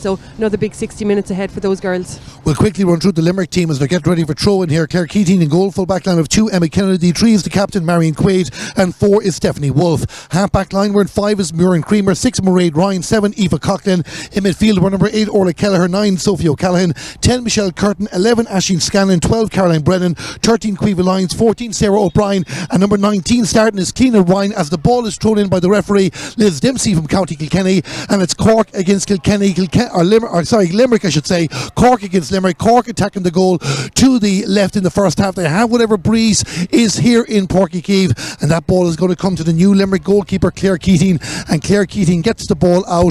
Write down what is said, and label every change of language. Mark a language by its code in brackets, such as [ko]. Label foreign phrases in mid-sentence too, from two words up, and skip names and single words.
[en] So another big 60 minutes ahead for those girls. We'll quickly run through the Limerick team as they get ready for throw-in here. Claire Keating in goal, full back line of 2, Emma Kennedy. 3 is the captain, Marion Quaid, and 4 is Stephanie Wolfe. Half back line were in 5 is Muireann Creamer, 6 Mairead Ryan, 7 Aoife Coughlin. In midfield were number 8 Orla Kelleher, 9 Sophie O'Callaghan, 10 Michelle Curtin, 11 Aisling Scanlon, 12 Caroline Brennan, 13 Caoimhe Lyons, 14 Sarah O'Brien, and number 19 starting is Cliona Ryan as the ball is thrown in by the referee Liz Dempsey from County Kilkenny, and it's Cork against Limerick I should say. Cork against Limerick. Cork attacking the goal to the left in the first half. They have whatever breeze is here in Páirc Uí Chaoimh, and that ball is going to come to the new Limerick goalkeeper Claire Keating, and Claire Keating gets the ball out.